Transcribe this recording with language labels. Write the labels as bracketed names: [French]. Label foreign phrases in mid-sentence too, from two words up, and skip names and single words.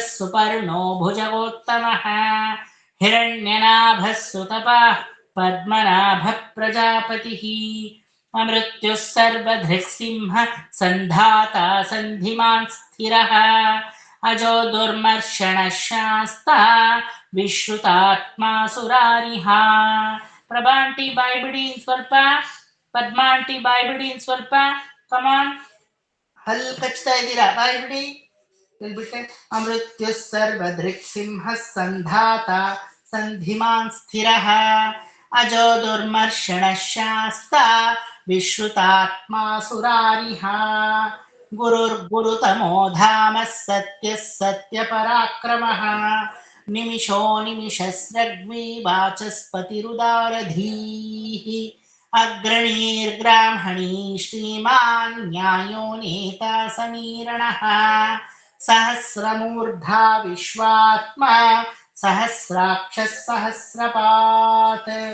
[Sanskrit] सुपर्णो भुजगोत्तमः हिरण्यनाभः सुतपः पद्मनाभः प्रजापतिः अमृत्युः सर्वधृक्सिंहः सन्धाता सन्धिमान् स्थिरः अजो दुर्मर्षणः शास्ता विश्रुतात्मा ಸುರಾರಿಹಾ [Kannada] ಪ್ರಭಾಂಟಿ ಬಾಯ್ಬಿಡಿ ಸ್ವಲ್ಪ ಪದ್ಮಾಂಟಿ ಬಾಯ್ಬಿಡಿ ಸ್ವಲ್ಪ ಕಮಾನ್ ಹಲ್ ಕಚ್ತಾ ಇದ್ದೀರಾ ಬಾಯ್ಬಿಡಿ ಹೇಳ್ಬಿಟ್ಟೆ [Sanskrit] ಅಮೃತ್ಯು ಸರ್ವದೃಕ್ ಸಿಂಹ ಸಂಧಾತ ಸಂಧಿಮಾನ್ ಸ್ಥಿರಃ ಅಜೋ ದುರ್ಮರ್ಷಣ ಶಾಸ್ತ ವಿಶ್ರುತಾತ್ಮ ಸುರಾರಿಹಾ गुरुर्गुरुतमो धामः सत्यः सत्यपराक्रमः निमिषो निमिषस्रग्वी वाचस्पतिरुदारधीः अग्रणीर्ब्राह्मणी श्रीमान् न्यायो नेता समीरणः सहस्रमूर्धा विश्वात्मा सहस्राक्षः सहस्रपात्